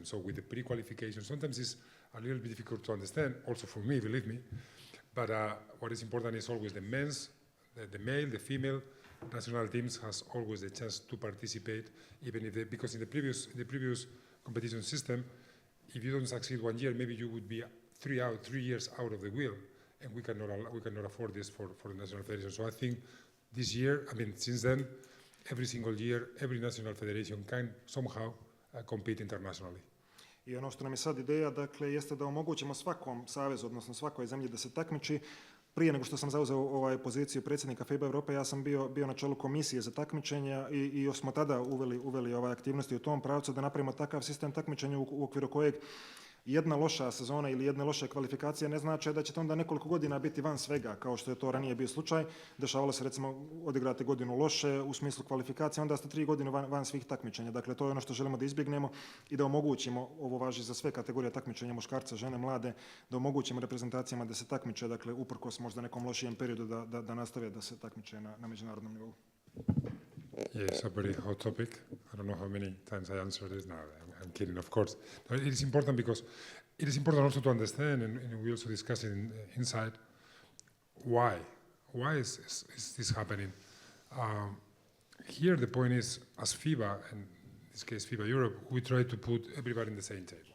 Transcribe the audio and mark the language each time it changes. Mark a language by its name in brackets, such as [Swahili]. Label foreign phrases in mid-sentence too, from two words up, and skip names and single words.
[English] So with the pre-qualification, sometimes it's a little bit difficult to understand, also for me, believe me, but what is important is always the men's, the male, the female, national teams has always the chance to participate, even if because in the previous competition system, if you don't succeed 1 year, maybe you would be 3 years out of the wheel, and we cannot afford this for the national federation. So I think this year, since then, every single year, every national federation can somehow compete internationally. [Bosnian] I ono što nam je sad ideja, dakle, jeste da omogućimo svakom savezu, odnosno svakoj zemlji da se takmiči. Prije nego što sam zauzeo poziciju predsjednika FIBA Evrope, ja sam bio na čelu komisije za takmičenja i još smo tada uveli aktivnosti u tom pravcu da napravimo takav sistem takmičenja u okviru kojeg jedna loša sezona ili jedne loše kvalifikacije ne znači da ćete onda nekoliko godina biti van svega, kao što je to ranije bio slučaj. Dešavalo se recimo odigrate godinu loše u smislu kvalifikacije, onda ste 3 godine van svih takmičenja. Dakle, to je ono što želimo da izbjegnemo i da omogućimo, ovo važi za sve kategorije takmičenja, muškarce, žene, mlade, da omogućimo reprezentacijama da se takmiče, dakle, uprkos možda nekom lošijem periodu da nastave da se takmiče na međunarodnom nivou. [English] Yes, a very hot topic. I don't know how many times I answered this. No, I'm kidding, of course. No, it is important because it is important also to understand, and we also discuss it inside, why. Why is this happening? Here the point is, as FIBA, and in this case FIBA Europe, we try to put everybody in the same table.